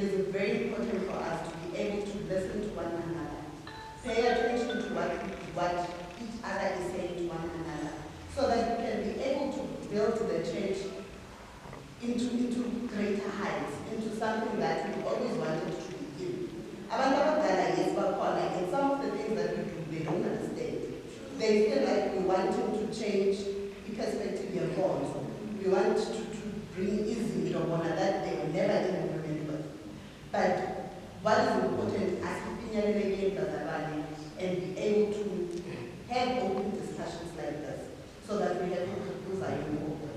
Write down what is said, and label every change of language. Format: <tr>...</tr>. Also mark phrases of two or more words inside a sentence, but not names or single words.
<en>very important for us to be able to listen to one another, pay attention to what each other is saying to one another, so that we can be able to build the church into greater heights, into something that we always wanted to be in.</en> <nd>Abantu abadala, yes, bakhona,</nd> <en>and some of the things that we do, they don't understand. They feel like we want to change the perspective of bonds. We want to bring easy Romana that they will never even remember. But what is important as and be able to have open discussions like this, so that we have people are more open.</en>